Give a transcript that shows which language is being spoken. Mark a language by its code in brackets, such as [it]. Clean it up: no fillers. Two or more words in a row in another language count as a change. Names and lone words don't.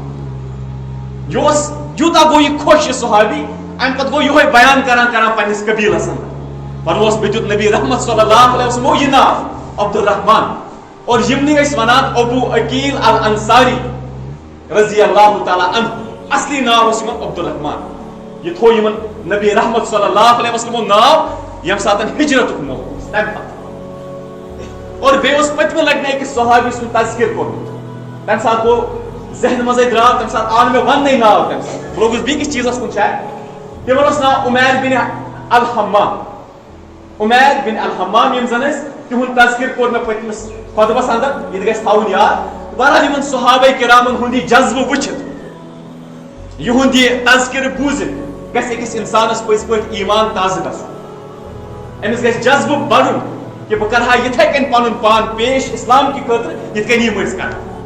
[ks] یہِ اوس یوٗتاہ گوٚو یہِ خۄش یہِ صحابی امہِ پتہٕ گوٚو یِہوے بیان کران پننِس قبیلس انٛدر فرموس مےٚ دیُت نبی رحمت [ar] صلی اللہ علیہ وسلمو [ks] یہِ ناو عبدالرحمان اور یِمنٕے ٲسۍ ونان ابو عقیل الانصاری [ar] رضی اللہ تعالیٰ عنہ [ks] اصلی ناو اوس یِمن عبدالرحمان یہ تھو یِمن نبی رحمت [ar] صلی اللہ علیہ وسلمو [ks] ناو ییٚمہِ ساتہٕ ہجرتُک موقعہٕ اوس تمہِ پتہٕ اور بیٚیہِ اوس پٔتمہِ لٹہِ أکِس صحابی سُنٛد تذکر کوٚرمُت تمہِ ساتہٕ گوٚو ذہن منٛزے درٛاو تمہِ ساتہٕ آو نہٕ مےٚ وننٕے ناو تمہِ ساتہٕ بہٕ لوگُس بیٚکِس چیٖزس کُن شاید تِمن اوس ناو عمیر بن الحمام عمیر بن الحمام یِم زن ٲسۍ تِہُنٛد تذکر کوٚر مےٚ پٔتمِس خۄطبس انٛدر یہِ تہِ گژھِ تھاوُن یاد بہرحال یِمن صحابے کرامن ہُنٛد یہِ جذبہٕ وٕچھِتھ یِہُنٛد یہِ تذکر بوٗزِتھ گژھِ أکِس انسانس پٔزۍ پٲٹھۍ ایمان تازٕ گژھُن أمِس گژھِ جذبہٕ بڑُن کہ بہٕ کرٕ ہا یِتھے کٔنۍ پنُن پان پیش اسلام کہِ خٲطرٕ یِتھ کٔنۍ یِم ٲسۍ کران